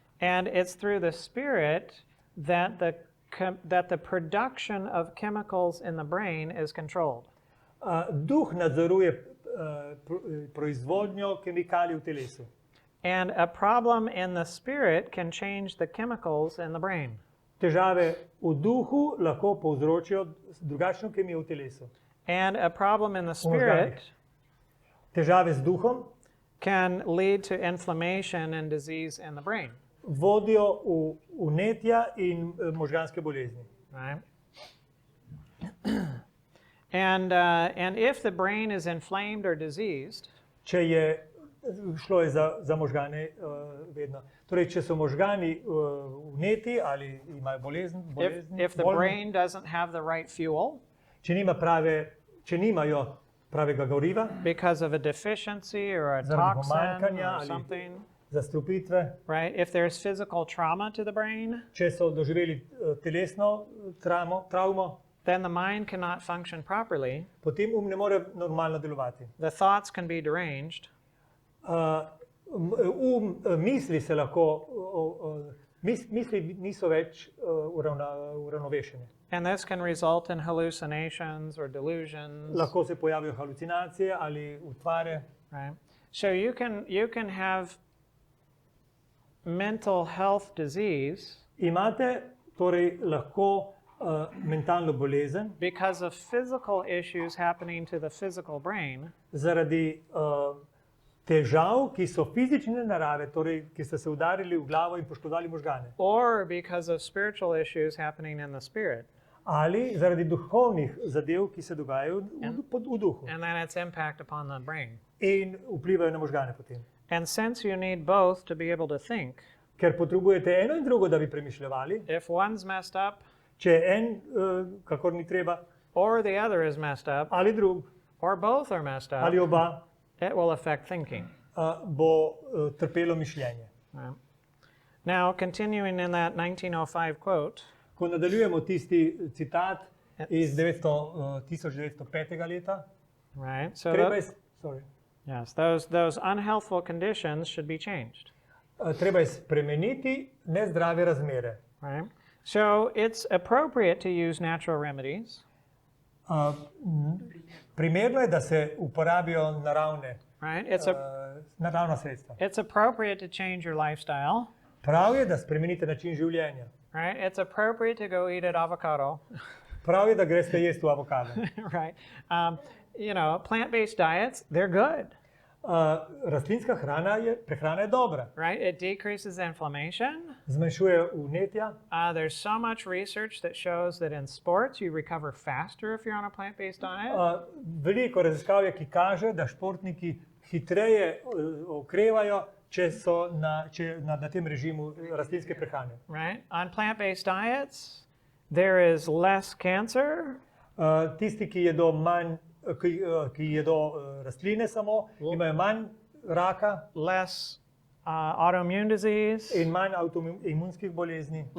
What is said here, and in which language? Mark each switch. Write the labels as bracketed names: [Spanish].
[English] And it's through the spirit that the production of chemicals in the brain is controlled. [Slovenian] Duh nadzoruje proizvodnjo kemikalij v telesu. [English] And a problem in the spirit can change the chemicals in the brain. [Slovenian] Težave v duhu lahko povzročijo drugačno kemijo v telesu. [English] And a problem in the [Slovenian] V možganih. [English] spirit [Slovenian] Težave z duhom [English] can lead to inflammation and disease in the brain, [Slovenian] vodijo v vnetja in možganske bolezni. [English] right? And if the brain is inflamed or diseased, [Slovenian] Če je, šlo je za možgane vedno. Torej, če so možgani vneti ali imajo bolezni, [English] if the [Slovenian] bolne, [English] brain doesn't have the right fuel [Slovenian] če nimajo pravega goriva, [English] because of a deficiency or a [Slovenian] Zaradi [English] toxin [Slovenian] pomanjkanja [English] or [Slovenian] ali- [English] something, [Slovenian] zastrupitve, [English] right? If there's physical trauma to the brain, [Slovenian] če so doživeli telesno travmo, [English] then the mind cannot function properly. [Slovenian] potem ne more normalno delovati. [English] The thoughts can be deranged, [Slovenian] Misli se lahko, misli niso več uravnovešene. [English] and this can result in hallucinations or delusions, [Slovenian] Lahko se pojavijo halucinacije ali utvare. [English] right? So you can have mental health disease [Slovenian] Imate torej lahko mentalno bolezen [English] because of physical issues happening to the physical brain, [Slovenian] zaradi težav, ki so fizične narave, torej ki so se udarili v glavo in poškodovali možgane. [English] or because of spiritual issues happening in the spirit, [Slovenian] Ali zaradi duhovnih zadev, ki se dogajajo v duhu [English] and then its impact upon the brain. [Slovenian] in vplivajo na možgane potem. [English] And since you need both to be able to think, [Slovenian] Ker potrebujete eno in drugo, da bi premišljevali. [English] if one's messed up [Slovenian] Če en, kakor ni treba, [English] or the other is messed up [Slovenian] ali drug, [English] or both are messed up, [Slovenian] ali oba, [English] it will affect thinking. [Slovenian] bo trpelo mišljenje. [English] Right? Now, continuing in that 1905 quote, [Slovenian] Ko nadaljujemo tisti citat iz 1905. leta, [English] right? So [Slovenian] treba [English] tho- [Slovenian] je, [English] sorry, yes, those unhealthful conditions should be changed, [Slovenian] treba je spremeniti nezdrave razmere. [English] right? So it's appropriate to use natural remedies, [Slovenian] Primerno je, da se uporabijo [English] right? [Slovenian] naravna sredstva. [English] It's appropriate to change your lifestyle, [Slovenian] Prav je, da spremenite način življenja. [English] right? It's appropriate to go eat an avocado, [Slovenian] Prav je, da greste jesti v avokado. [English] right? Plant-based diets, they're good, [Slovenian] Rastlinska prehrana je dobra. [English] right? It decreases inflammation. [Slovenian] Zmanjšuje vnetja. [English] There's so much research that shows that in sports you recover faster if you're on a plant-based diet. [Slovenian] Veliko raziskav je, ki kaže, da športniki hitreje okrevajo, če so na tem režimu rastlinske prehrane. [English] Right? On plant-based diets, there is less cancer, [Slovenian] Tisti, ki jedo rastline samo, imajo manj raka [English] less autoimmune disease, [Slovenian] in manj avtoimunskih bolezni,